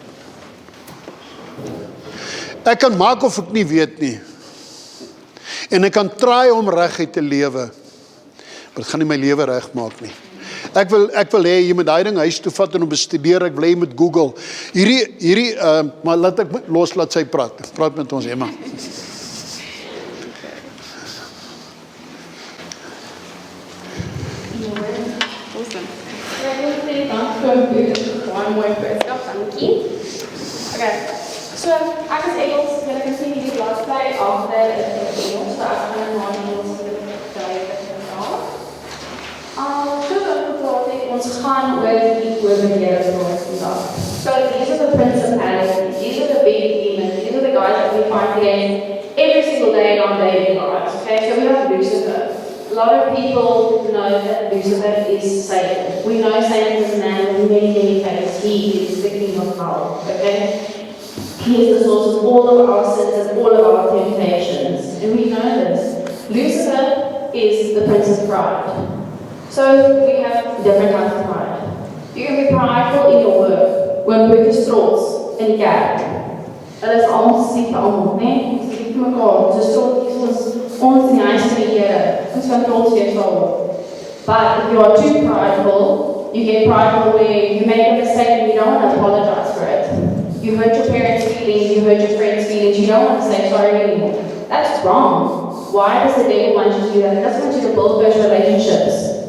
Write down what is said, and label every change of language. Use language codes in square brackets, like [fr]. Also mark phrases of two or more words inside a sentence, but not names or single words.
[af] Ek kan maak of ek nie weet nie. En ek kan try om reguit te lewe. Maar dit gaan nie my lewe reg maak nie. Ek wil hê jy moet daai ding huis toe vat en hom bestudeer. Ek wil hê jy moet Google. Maar laat sy praat. Praat met ons, Emma. Awesome. [en] One more [af] boodskap, dankie. Okay, so ek is Engels, julle kan sien hierdie bladsy agter is Engels, so ek gaan maar Engels ons gaan oor die owerhede vandag. [en] So these are the principalities, these are the big demons, these are the guys that we fight against every single day in our daily lives. Okay, so we have Lucifer. A lot of people know that Lucifer is Satan. We know Satan is a man with many faces. He is the king of hell. Okay? He is the source of all of our sins and all of our temptations. And we know this. Lucifer is the prince of pride. So we have different types of pride. You can be prideful in your work. When work is [af] trots en die kerk. Hulle is almal siek vir almal, né? Ons siek vir mekaar. Ons is trots, ons ons in die huis van die Here, ons kan trots wees daarop. [en] But if you are too prideful, you get prideful where you make a mistake and you don't want to apologize for it. You hurt your parents' feelings, you hurt your friends' feelings, you don't want to say sorry anymore. That's wrong. Why does the devil want you to do that? He doesn't want you to build those relationships.